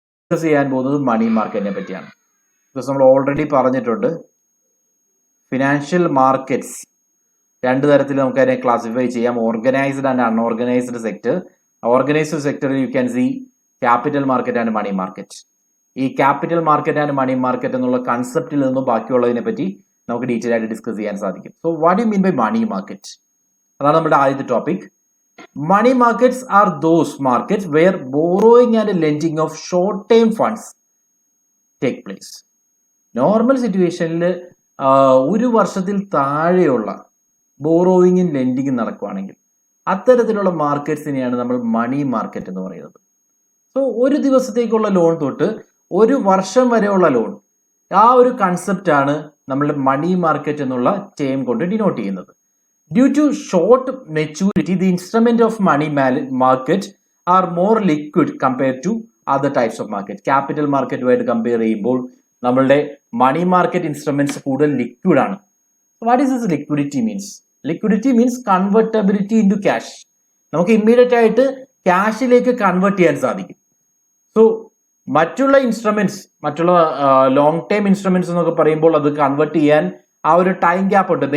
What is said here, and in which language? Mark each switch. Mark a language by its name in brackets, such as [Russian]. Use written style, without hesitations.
[Malayalam] Discuss ചെയ്യാൻ പോകുന്നത് മണി മാർക്കറ്റിനെ പറ്റിയാണ്. ബിക്കോസ് നമ്മൾ ഓൾറെഡി പറഞ്ഞിട്ടുണ്ട് ഫിനാൻഷ്യൽ മാർക്കറ്റ്സ് രണ്ട് തരത്തിൽ നമുക്ക് അതിനെ ക്ലാസിഫൈ ചെയ്യാം, [English] Organised and unorganised sector. Organised സെക്ടറിൽ you can see capital market and money market. [Malayalam] ഈ capital market and money market എന്നുള്ള കൺസെപ്റ്റിൽ നിന്നും ബാക്കിയുള്ളതിനെ പറ്റി നമുക്ക് ഡീറ്റെയിൽ ആയിട്ട് ഡിസ്കസ് ചെയ്യാൻ സാധിക്കും. [English] So what you mean by money market? [Malayalam] അതാണ് നമ്മുടെ ആദ്യത്തെ topic. [English] Money markets are those markets where borrowing and lending of short-term funds take place. [Malayalam] Normal സിറ്റുവേഷനിൽ ഒരു വർഷത്തിൽ താഴെയുള്ള ബോറോയിങ്ങും ലെൻഡിങ്ങും നടക്കുകയാണെങ്കിൽ അത്തരത്തിലുള്ള മാർക്കറ്റ്സിനെയാണ് നമ്മൾ മണി മാർക്കറ്റ് എന്ന് പറയുന്നത്. സോ ഒരു ദിവസത്തേക്കുള്ള ലോൺ തൊട്ട് ഒരു വർഷം വരെയുള്ള ലോൺ, ആ ഒരു കൺസെപ്റ്റാണ് നമ്മൾ മണി മാർക്കറ്റ് എന്നുള്ള ടേം കൊണ്ട് ഡിനോട്ട് ചെയ്യുന്നത്. [English] Due to short maturity, the instrument of money market are more liquid compared to other types of market. [Malayalam] Capital market ആയിട്ട് കമ്പയർ ചെയ്യുമ്പോൾ നമ്മളുടെ മണി മാർക്കറ്റ് ഇൻസ്ട്രുമെന്റ്സ് കൂടുതൽ ലിക്വിഡ് ആണ്. [English] What is this liquidity means? Liquidity means convertibility in to cash. [Malayalam] നമുക്ക് immediate ആയിട്ട് ക്യാഷിലേക്ക് convert ചെയ്യാൻ സാധിക്കും. So മറ്റുള്ള ഇൻസ്ട്രുമെന്റ്സ്, മറ്റുള്ള ലോങ് ടേം ഇൻസ്ട്രുമെന്റ്സ് എന്നൊക്കെ പറയുമ്പോൾ അത് കൺവേർട്ട് ചെയ്യാൻ ആ ഒരു ടൈം ഗ്യാപ്പ് ഉണ്ട്.